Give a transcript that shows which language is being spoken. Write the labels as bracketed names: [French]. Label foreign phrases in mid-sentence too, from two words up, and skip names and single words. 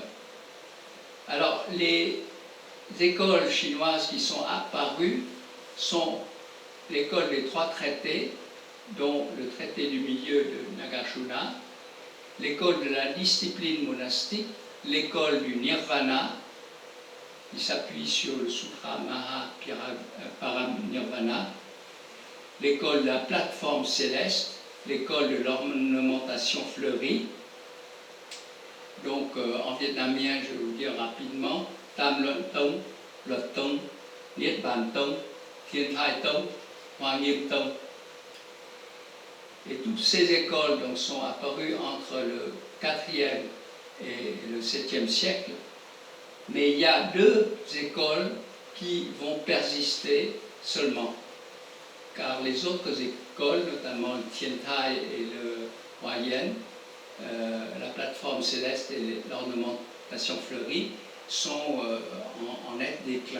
[French] Alors, les écoles chinoises qui sont apparues sont l'école des 3 traités, dont le traité du milieu de Nagarjuna, l'école de la discipline monastique, l'école du nirvana, qui s'appuie sur le sutra Mahaparinirvana, l'école de la plateforme céleste, l'école de l'ornementation fleurie. Donc, en vietnamien, je vais vous dire rapidement, [Vietnamese] Tam Luân Tông, Luật Tông, Niết Bàn Tông, Thiên Thai Tông, Hoa Nghiêm Tông. [French] Et toutes ces écoles donc, sont apparues entre le 4e et le 7e siècle, mais il y a 2 écoles qui vont persister seulement, car les autres écoles, notamment le Thiên Thai et le Hoa Yen, la plateforme céleste et l'ornementation fleurie, sont en net déclin.